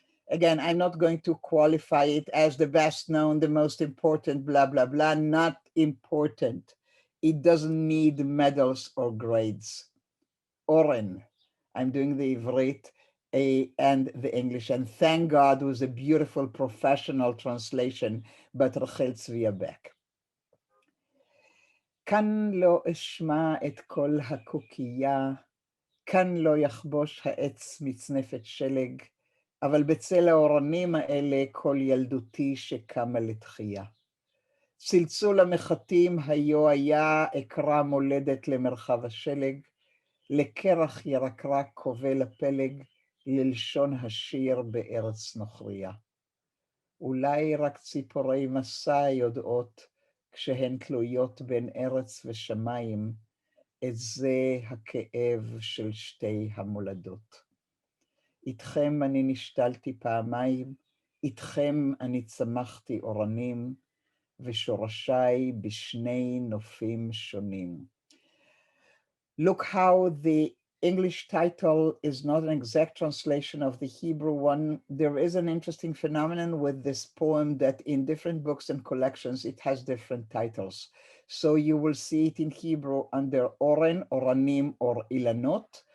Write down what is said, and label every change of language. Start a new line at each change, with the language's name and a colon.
English: Again, I'm not going to qualify it as the best known, the most important, blah, blah, blah, not important. It doesn't need medals or grades. Oren, I'm doing the Ivrit and the English, and thank God it was a beautiful professional translation, but Rachel Tzvi Beck.
Hebrew: כאן לא אשמע את כל הקוקייה, כאן לא יחבוש העץ מצנפת שלג, אבל בצל האורנים האלה כל ילדותי שקמה לתחייה. צלצול המחטים היו היה אקרא מולדת למרחב השלג, לקרח ירקרק קובל הפלג, ללשון השיר בארץ נוכריה. אולי רק ציפורי מסע יודעות, כשהן תלויות בין ארץ ושמיים, את זה הכאב של שתי המולדות. איתכם אני נשתלתי פעמיים, איתכם אני צמחתי אורנים, ושורשיי בשני נופים שונים.
English: Look how the English title is not an exact translation of the Hebrew one. There is an interesting phenomenon with this poem that in different books and collections, it has different titles. So you will see it in Hebrew under Oren, Oranim, or Ilanot.